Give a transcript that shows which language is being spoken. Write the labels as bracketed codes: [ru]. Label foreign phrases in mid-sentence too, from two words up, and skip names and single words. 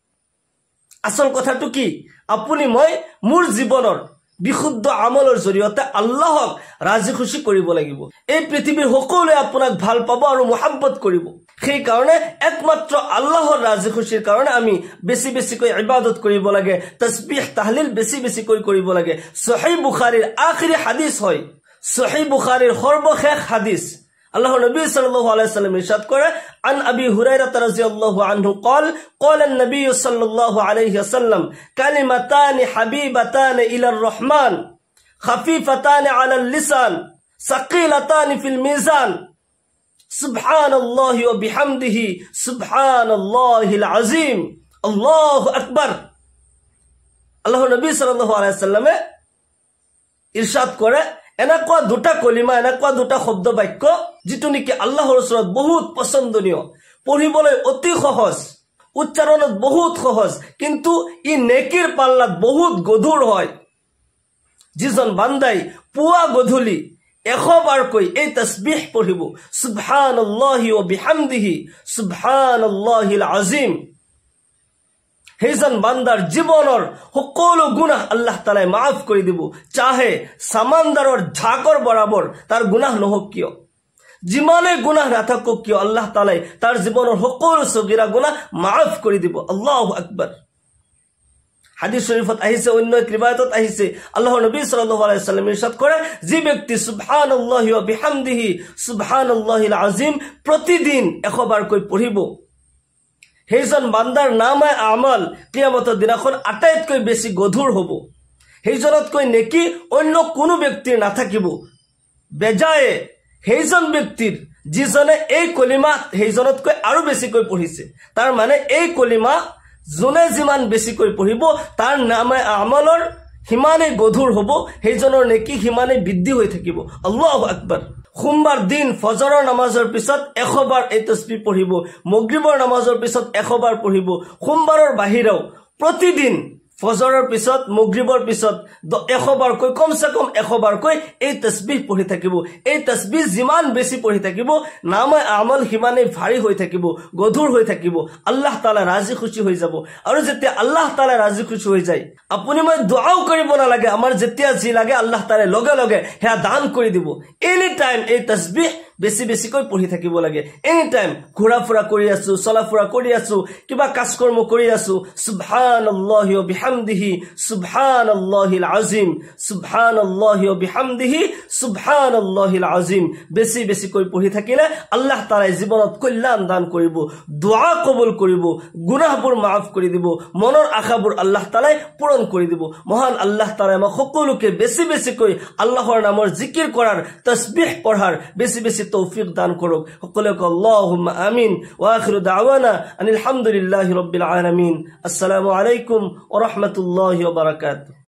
[as] আসল কথাটো কি আপুনি মই মোৰ জীৱনৰ বিশুদ্ধ আমলৰ জৰিয়তে আল্লাহক ৰাজি খুশি কৰিব লাগিব এই পৃথিৱীৰ সকলোৱে আপোনাক ভাল পাব আৰু মহব্বত কৰিব সেই কাৰণে একমাত্ৰ আল্লাহৰ ৰাজি খুশিৰ কাৰণে আমি বেছি বেছিকৈ ইবাদত কৰিব লাগে তাসবিহ তাহলিল বেছি বেছিকৈ কৰিব লাগে সহিহ বুখাৰীৰ আখিৰি হাদিস হয় সহিহ বুখাৰীৰ সৰ্বশেষ হাদিস আল্লাহৰ [ar] নবী صلى الله عليه وسلم [as] ইরশাদ করে [ar] عن أبي هريرة رضي الله عنه قال قال النبي صلى الله عليه وسلم كلمتان حبيبتان الى الرحمن خفيفتان على اللسان ثقيلتان في الميزان سبحان الله وبحمده سبحان الله العظيم الله اكبر [as] আল্লাহর নবী [ar] صلى الله عليه وسلم [as] ইরশাদ করে এনেকুৱা দুটা কলিমা এনেকুৱা দুটা শব্দ বাক্য যেটো নেকি আল্লাহৰ ওচৰত বহুত পছন্দনীয় পঢ়িবলৈ অতি সহজ উচ্চাৰণত বহুত সহজ কিন্তু ই নেকিৰ পাল্লাত বহুত গধুৰ হয় যিজন বান্দাই পুৱা গধূলি 100 বাৰকৈ এই তাসবিহ পঢ়িব [ar] سبحان الله وبحمده سبحان الله العظيم [as] হেজন বান্দাৰ জীৱনৰ সকলো গুনাহ আল্লাহ তাআলাই মাফ কৰি দিব চাহে সামান্দাৰৰ ঝাকৰ বৰাবৰ তাৰ গুনাহ নহক কিয় যিমানে গুনাহ নাথাকক কিয় আল্লাহ তাআলাই তাৰ জীৱনৰ সকলো সগীৰা গুনাহ মাফ কৰি দিব [ar] الله أكبر [as] হাদিস শরীফত আহিছে অন্য এক রিওয়ায়াতত আহিছে আল্লাহর নবী [ar] صلى الله عليه وسلم [as] ইরশাদ করে যে ব্যক্তি [ar] سبحان الله وبحمده سبحان الله العظيم [as] প্রতিদিন 100 বার কই পঢ়িব সেইজন বান্দাৰ নামে আমল কিয়ামতৰ দিনাখন আটাইতকৈ বেছি গধুৰ হ'ব সেইজনতকৈ নেকি অন্য কোনো ব্যক্তিৰ নাথাকিব বেজায়ে সেইজন ব্যক্তিৰ যিজনে এই কলিমা সেইজনতকৈ আৰু বেছিকৈ পঢ়িছে তাৰ মানে এই কলিমা জনে যিমান বেছিকৈ পঢ়িব তাৰ নামে আমলৰ হিমানে গধুৰ হ'ব সেইজনৰ নেকি হিমানে বৃদ্ধি হৈ থাকিব [ar] الله أكبر [as] সোমবাৰ দিন ফজৰৰ নামাজৰ পিছত 100 বাৰ এই তাসবিহ পঢ়িব মাগৰিবৰ নামাজৰ পিছত 100 বাৰ পঢ়িব সোমবাৰৰ বাহিৰেও প্ৰতিদিন ফজৰৰ পিছত মাগৰিবৰ পিছত 100 বাৰ কৈ কমসে কম 100 বাৰ কৈ এই তাসবিহ পঢ়ি থাকিব এই তাসবিহ যিমান বেছি পঢ়ি থাকিব নামে আমল হিমানে ভাৰী হৈ থাকিব গধুৰ হৈ থাকিব আল্লাহ তাআলা ৰাজি খুশি হৈ যাব আৰু যেতিয়া আল্লাহ তাআলা ৰাজি খুশি হৈ যায় আপুনি মই দুআও কৰিব নালাগে আমাৰ যেতিয়া যি লাগে আল্লাহ তাআলা লগে লগে হেয়া দান কৰি দিব [en] any time [as] এই তাসবিহ বেছি বেছিকৈ পঢ়ি থাকিব লাগে [en] any time [as] ঘোৰা ফুৰা কৰি আছো চলা ফুৰা কৰি আছো কিবা কাজকৰ্ম কৰি আছো [ar] سبحان الله وبحمده سبحان الله العظيم سبحان الله وبحمده سبحان الله [as] আযীম বেছি বেছিকৈ পঢ়ি থাকিলে আল্লাহ তাআলাই জীৱনত কল্যাণ দান কৰিব দুআ কবুল কৰিব গুনাহবোৰ মাফ কৰি দিব মনৰ আশাবোৰ আল্লাহ তাআলাই পূৰণ কৰি দিব মহান আল্লাহ তাআলাই আমাক সকলোকে বেছি বেছিকৈ আল্লাহৰ নামৰ জিকিৰ কৰাৰ তাসবিহ পঢ়াৰ বেছি বেছি তৌফিক দান করুক সকলকে [ar] اللهم آمين وآخر دعوانا أن الحمد لله رب العالمين السلام عليكم ورحمة الله وبركاته